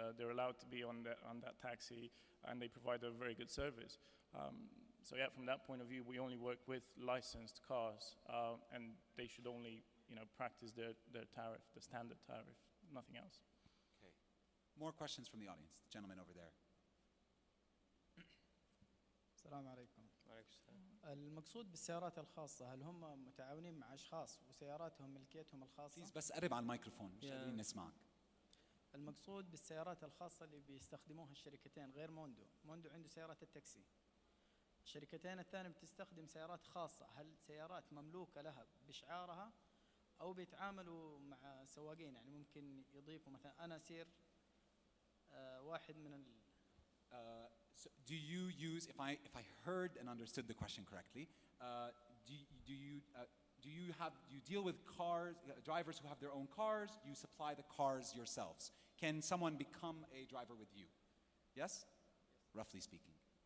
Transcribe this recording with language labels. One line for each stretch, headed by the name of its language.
English: They're allowed to be on that taxi, and they provide a very good service. So yeah, from that point of view, we only work with licensed cars, and they should only, practice their tariff, the standard tariff, nothing else. Okay. More questions from the audience. The gentleman over there.
Arabic: السلام عليكم. وعليكم السلام. المقصود بالسيارات الخاصة هل هم متعاونين مع أشخاص وسياراتهم ملكيتهم الخاصة؟
English: Please
Arabic: بس قرب على الميكروفون مش
English: Yeah.
Arabic: قادرين نسمعك. المقصود بالسيارات الخاصة اللي بيستخدموها الشركتين غير موندو عنده سيارات التاكسي. الشركتين الثانية بتستخدم سيارات خاصة، هل سيارات مملوكة لها بشعارها أو بيتعاملوا مع سواقين؟ يعني ممكن يضيفوا مثلا أنا أسير واحد من
English: So do you use, if I heard and understood the question correctly, do you deal with cars, drivers who have their own cars? You supply the cars yourselves. Can someone become a driver with you? Yes? Roughly speaking.